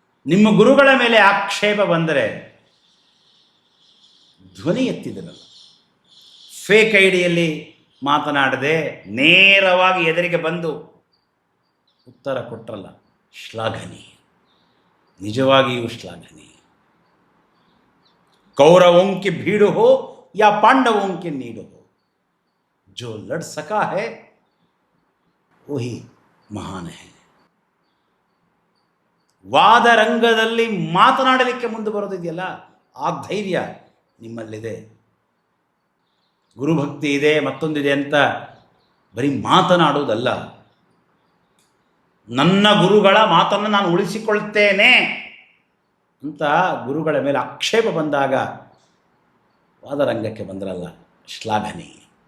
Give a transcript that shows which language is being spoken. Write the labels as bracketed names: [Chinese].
[Kannada] ನಿಮ್ಮ ಗುರುಗಳ ಮೇಲೆ ಆಕ್ಷೇಪ ಬಂದರೆ ಧ್ವನಿ ಎತ್ತಿದಿರಲ್ಲ, ಫೇಕ್ ಐಡಿಯಲ್ಲಿ ಮಾತನಾಡದೆ ನೇರವಾಗಿ ಎದುರಿಗೆ ಬಂದು ಉತ್ತರ ಕೊಟ್ಟರಲ್ಲ, ಶ್ಲಾಘನೀಯ, ನಿಜವಾಗಿಯೂ ಶ್ಲಾಘನೀಯ. [Hindi] कौरवों की भीड़ हो या पांडवों की नीड हो, जो लड़ सका है वही महान है. [Kannada] ವಾದರಂಗದಲ್ಲಿ ಮಾತನಾಡಲಿಕ್ಕೆ ಮುಂದೆ ಬರೋದಿದೆಯಲ್ಲ, ಆ ಧೈರ್ಯ ನಿಮ್ಮಲ್ಲಿದೆ. ಗುರುಭಕ್ತಿ ಇದೆ, ಮತ್ತೊಂದಿದೆ ಅಂತ ಬರೀ ಮಾತನಾಡುವುದಲ್ಲ, ನನ್ನ ಗುರುಗಳ ಮಾತನ್ನು ನಾನು ಉಳಿಸಿಕೊಳ್ತೇನೆ ಅಂತ ಗುರುಗಳ ಮೇಲೆ ಆಕ್ಷೇಪ ಬಂದಾಗ ವಾದರಂಗಕ್ಕೆ ಬಂದ್ರಲ್ಲ, ಶ್ಲಾಘನೀಯ.